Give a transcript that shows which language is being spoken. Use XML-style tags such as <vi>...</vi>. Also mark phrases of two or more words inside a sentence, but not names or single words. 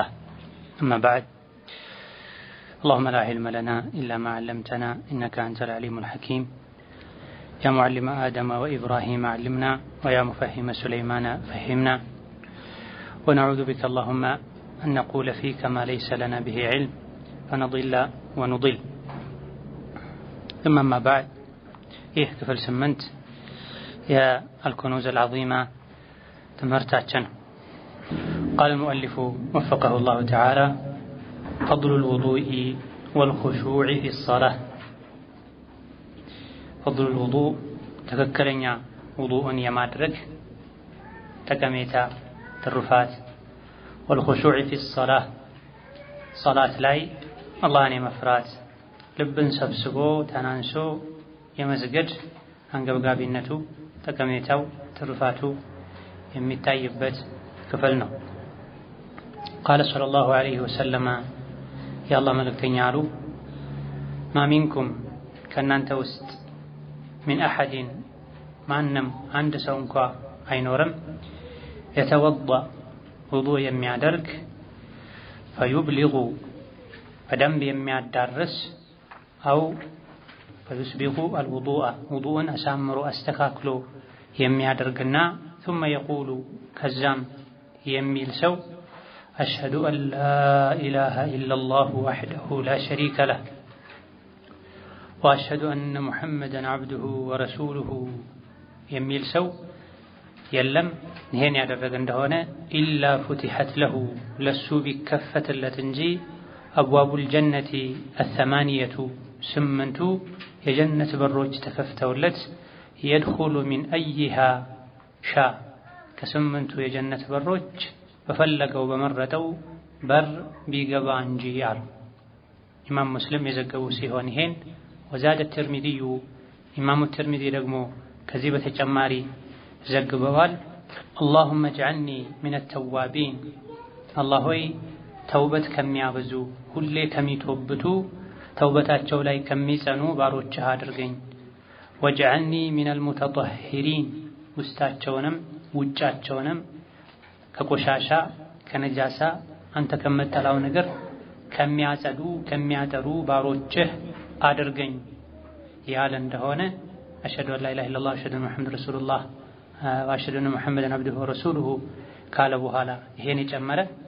<ar>أما بعد، اللهم لا علم لنا إلا ما علمتنا إنك أنت العليم الحكيم. يا معلم آدم وإبراهيم علمنا، ويا مفهم سليمان فهمنا، ونعوذ بك اللهم أن نقول فيك ما ليس لنا به علم فنضل ونضل. ثم ما بعد،</ar> <am>ክፍል 8 የአልኩኑዝ አልዓዚማ ትምህርታችን።</am> <ar>قال المؤلف وفقه الله تعالى: فضل الوضوء والخشوع في الصلاة. فضل الوضوء</ar> <am>ትክክለኛ ውዱእን የማድረግ ጠቀሜታ ትሩፋት፣</am> <ar>والخشوع في الصلاة صلاة</ar> <am>ላይ አላህን የመፍራት ልብን ሰብስቦ ተናንሶ የመስገድ አንገብጋቢነቱ ጠቀሜታው ትሩፋቱ የሚታይበት ክፍል ነው።</am> <ar>قال صلى الله عليه وسلم يا الله</ar> <am>መልእክተኛ አሉ:</am> <ar>ما منكم</ar> <am>ከናንተ ውስጥ</am> <ar>من أحد</ar> <am>ማንም አንድ ሰው እንኳ አይኖርም يتوضأ ውዱእ የሚያደርግ</am> <ar>فيبلغ</ar> <am>በደንብ የሚያዳርስ</am> <ar>أو فيسبغ الوضوء</ar> <am>ውዱእን አሳምሮ አስተካክሎ የሚያደርግና</am> <ar>ثم يقول</ar> <am>ከዛም የሚል ሰው</am> <ar>أشهد أن لا إله إلا الله وحده لا شريك له وأشهد أن محمدا عبده ورسوله</ar> <am>የሚል ሰው የለም። ይሄን ያደረገ እንደሆነ ኢላ</am> <ar>فتحت له</ar> <am>ለሱ ቢከፈትለት እንጂ</am> <ar>أبواب الجنة الثمانية</ar> <am>ስምንቱ የጀነት በሮች ተከፍተውለት</am> <ar>يدخل من أيها شاء</ar> <am>ከስምንቱ የጀነት በሮች በፈለገው በመረጠው በር ቢገባ እንጂ አሉ። ኢማም ሙስሊም የዘገቡ ሲሆን ይሄን ወዛደ ተርሚዚዩ ኢማሙ ተርሚዚ ደግሞ ከዚህ በተጨማሪ ዘግበዋል:</am> <ar>اللهم اجعلني من التوابين</ar> <am>አላህ ሆይ ተውበት ከሚያበዙ ሁሌ ከሚተውበቱ ተውበታቸው ላይ ከሚጸኑ ባሮችህ አድርገኝ።</am> <ar>واجعلني من المتطهرين</ar> <am>ውስጣቸውንም ውጫቸውንም ከቆሻሻ ከነጃሳ አንተ ከመጠላው ነገር ከሚያጸዱ ከሚያጠሩ ባሮችህ አድርገኝ ያለ እንደሆነ</am> <ar>أشهد أن لا إله إلا الله وأشهد أن محمدا رسول الله وأشهد أن محمدا عبده ورسوله</ar> <am>ካለ በኋላ ይሄን የጨመረ</am>